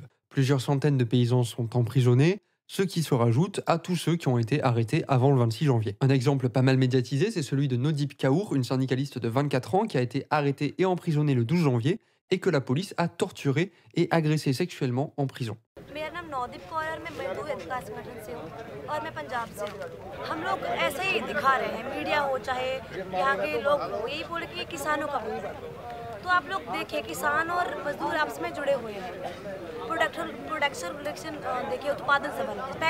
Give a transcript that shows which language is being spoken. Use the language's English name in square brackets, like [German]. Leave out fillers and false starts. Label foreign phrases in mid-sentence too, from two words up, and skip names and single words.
[French] Plusieurs centaines de paysans sont emprisonnés, ce qui se rajoute à tous ceux qui ont été arrêtés avant le 26 janvier. Un exemple pas mal médiatisé, c'est celui de Nodip Kaur, une syndicaliste de 24 ans qui a été arrêtée et emprisonnée le 12 janvier et que la police a torturée et agressée sexuellement en prison. [Hindi] मेरा नाम नौदीप कौर है और मैं मजदूर अधिकार संगठन से हूँ और मैं पंजाब से हूँ। हम लोग ऐसे ही दिखा रहे हैं, मीडिया हो चाहे यहाँ के लोग हो, यही बोले कि किसानों का मुद्दा है। तो आप लोग देखिए, किसान और मजदूर आपस में जुड़े हुए हैं। प्रोडक्शन देखिए, उत्पादन से बनते हैं।